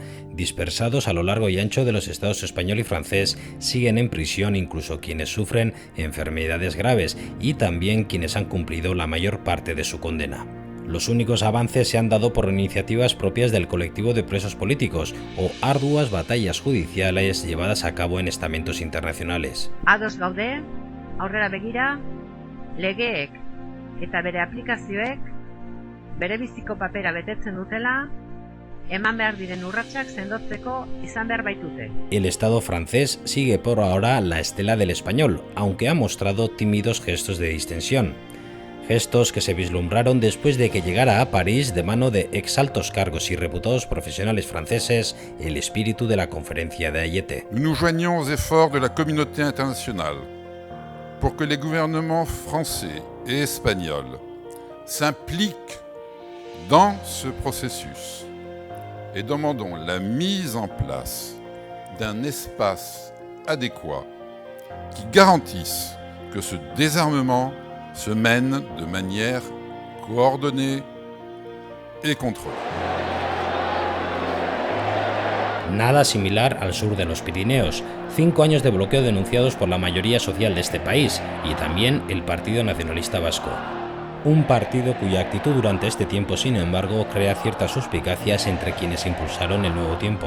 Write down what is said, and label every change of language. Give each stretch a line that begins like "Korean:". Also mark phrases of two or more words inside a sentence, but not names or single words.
Spanish: Dispersados a lo largo y ancho de los estados español y francés, siguen en prisión incluso quienes sufren enfermedades graves y también quienes han cumplido la mayor parte de su condena. Los únicos avances se han dado por iniciativas propias del colectivo de presos políticos o arduas batallas judiciales llevadas a cabo en estamentos internacionales.
Basque: Ados gaude, aurrera begira, legeek eta bere aplikazioek bere biziko papera betetzen dutela, eman behar diren urratsak sendotzeko izan behar baitute.
Spanish: El Estado francés sigue por ahora la estela del español, aunque ha mostrado tímidos gestos de distensión. Gestos que se vislumbraron después de que llegara a París de mano de exaltos cargos y reputados profesionales franceses el espíritu de la conferencia de Ayete.
French: Nous nous joignons aux efforts de la communauté internationale pour que les gouvernements français et espagnols s'impliquent dans ce processus et demandons la mise en place d'un espace adéquat qui garantisse que ce désarmement se mène de manière coordonnée et contrôlée.
Spanish: Nada similar al sur de los Pirineos. 5 años de bloqueo denunciados por la mayoría social de este país y también el Partido Nacionalista Vasco. Un partido cuya actitud durante este tiempo, sin embargo, crea ciertas suspicacias entre quienes impulsaron el nuevo tiempo.